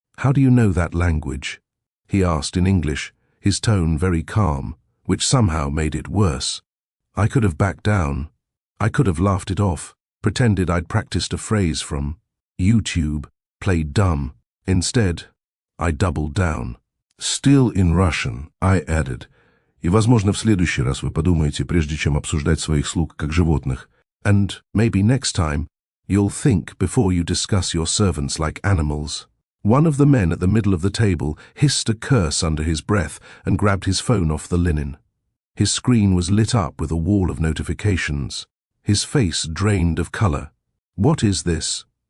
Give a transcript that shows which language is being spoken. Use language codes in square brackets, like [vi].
[en] "How do you know that language?" he asked in English, his tone very calm, which somehow made it worse. I could have backed down. I could have laughed it off, pretended I'd practiced a phrase from YouTube, played dumb. Instead, I doubled down. Still in Russian, I added, [ru] «И, возможно, в следующий раз вы подумаете, прежде чем обсуждать своих слуг как животных. [en] And maybe next time, you'll think before you discuss your servants like animals." One of the men at the middle of the table hissed a curse under his breath and grabbed his phone off the linen. His screen was lit up with a wall of notifications. His face drained of color. "What is this?"